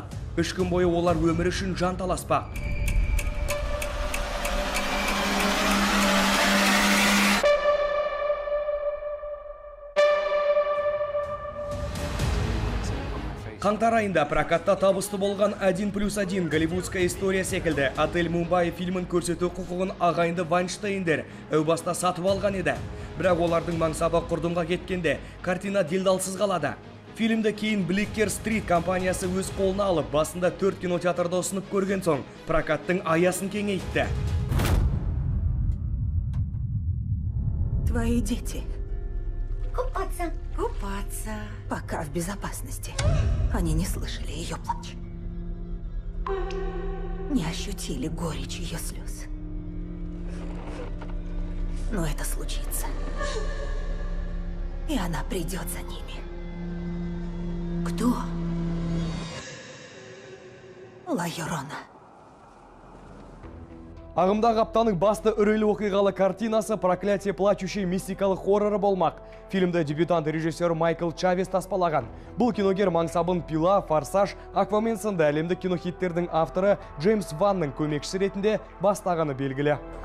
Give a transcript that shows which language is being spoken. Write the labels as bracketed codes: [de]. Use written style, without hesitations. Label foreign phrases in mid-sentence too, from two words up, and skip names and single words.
[kk] 3 күн бойы олар өмір үшін жан таласпақ. Қаңтар айында прокатта табысты болған 1+1 [ru] голливудская история [kk] секілді Отель Мумбай фильмін көрсету құқығын ағайынды Вайнштейндер әубаста сатып алған еді. Бірақ олардың мансабы құрдымға кеткенде картина делдалсыз қалады. Фильмді кейін Blicker Street компаниясы өз қолына алып, басында 4 кинотеатрда ұсынып көрген соң, прокаттың аясын кеңейтті. [ru] Твои дети Купаться. купаться, пока в безопасности. Они не слышали ее плач. Не ощутили горечь ее слез. Но это случится. И она придет за ними. Кто? Ла Йорона. [kk] Ағымдағы аптаның басты үрейлі оқиғалы картинасы «Проклятие плачущей» мистикалық хорроры болмақ. Фильмді дебютант режиссер Майкл Чавес таспалаған. Бұл киногер мансабын Пила, Форсаж, Аквамен сынды әлемдік кинохиттердің авторы Джеймс Ванның көмекшісі ретінде бастағаны белгілі.